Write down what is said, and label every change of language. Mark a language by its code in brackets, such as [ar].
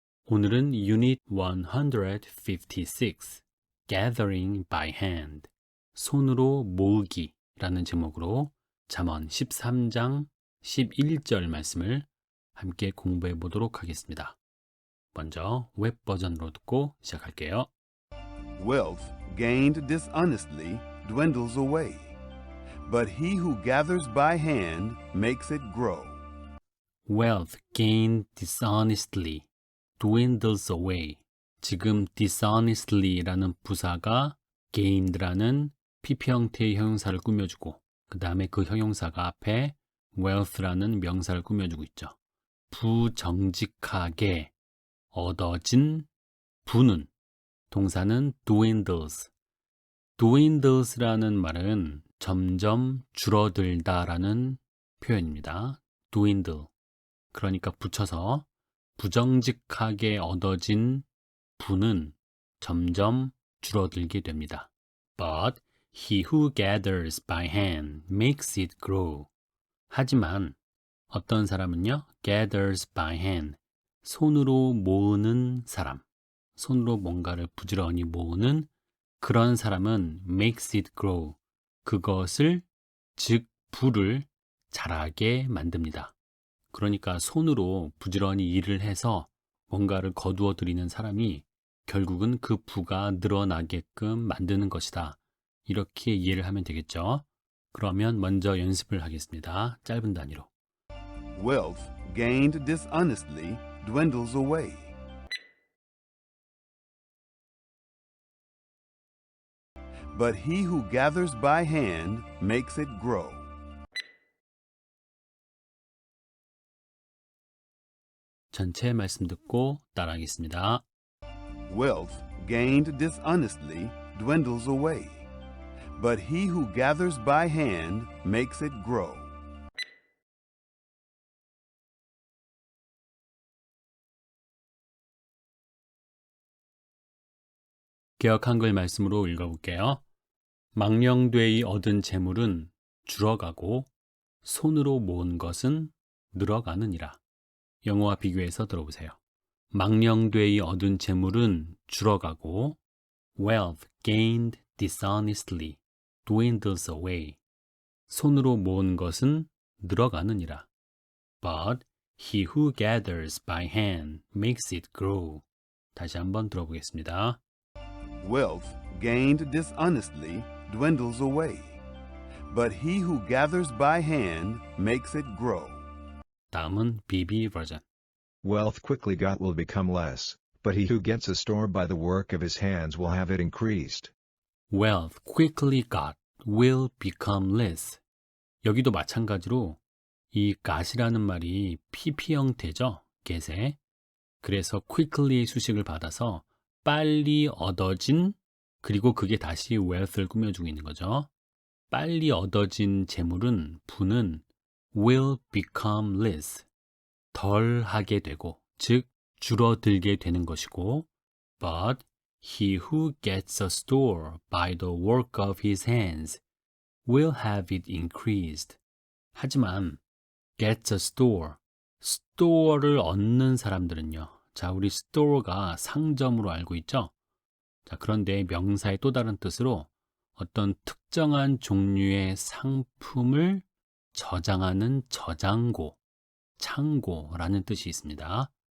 [ko] 오늘은 Unit 156, Gathering by Hand, 손으로 모으기라는 제목으로 잠언 13장 11절 말씀을 함께 공부해 보도록 하겠습니다. 먼저 웹 버전으로 듣고 시작할게요. [en] Wealth gained dishonestly dwindles away, but he who gathers by hand makes it grow. Wealth gained dishonestly dwindles away. [ko] 지금 dishonestly라는 부사가 gained라는 PP 형태의 형용사를 꾸며주고 그 다음에 그 형용사가 앞에 wealth라는 명사를 꾸며주고 있죠. 부정직하게 얻어진 부는 동사는 dwindles. dwindles라는 말은 점점 줄어들다라는 표현입니다. dwindle. 그러니까 붙여서 부정직하게 얻어진 부는 점점 줄어들게 됩니다. [en] But he who gathers by hand makes it grow. [ko] 하지만 어떤 사람은요, [en] gathers by hand, [ko] 손으로 모으는 사람, 손으로 뭔가를 부지런히 모으는 그런 사람은 [en] makes it grow, [ko] 그것을, 즉 부를 자라게 만듭니다. 그러니까 손으로 부지런히 일을 해서 뭔가를 거두어 들이는 사람이 결국은 그 부가 늘어나게끔 만드는 것이다. 이렇게 이해를 하면 되겠죠. 그러면 먼저 연습을 하겠습니다. 짧은 단위로. [en] Wealth gained dishonestly dwindles away, but he who gathers by hand makes it grow. [ko] 전체 말씀 듣고 따라하겠습니다. [en] Wealth gained dishonestly dwindles away, but he who gathers by hand makes it grow. [ko] 개역 한글 말씀으로 읽어볼게요. 망령되이 얻은 재물은 줄어가고 손으로 모은 것은 늘어가느니라. 영어와 비교해서 들어보세요. 망령되이 얻은 재물은 줄어가고 [en] wealth gained dishonestly dwindles away. [ko] 손으로 모은 것은 늘어가느니라. [en] But he who gathers by hand makes it grow. [ko] 다시 한번 들어보겠습니다. [en] Wealth gained dishonestly dwindles away, but he who gathers by hand makes it grow. [ko] 다음은 BB 버전. [en] Wealth quickly got will become less, but he who gets a store by the work of his hands will have it increased. Wealth quickly got will become less. [ko] 여기도 마찬가지로 이 got이라는 말이 PP 형태죠. get에. 그래서 quickly의 수식을 받아서 빨리 얻어진, 그리고 그게 다시 wealth를 꾸며주고 있는 거죠. 빨리 얻어진 재물은, 부는 [en] will become less, [ko] 덜 하게 되고, 즉 줄어들게 되는 것이고, [en] but he who gets a store by the work of his hands will have it increased. [ko] 하지만 gets a store, store를 얻는 사람들은요. 자, 우리 store가 상점으로 알고 있죠? 자, 그런데 명사의 또 다른 뜻으로 어떤 특정한 종류의 상품을 저장하는 저장고, 창고라는 뜻이 있습니다.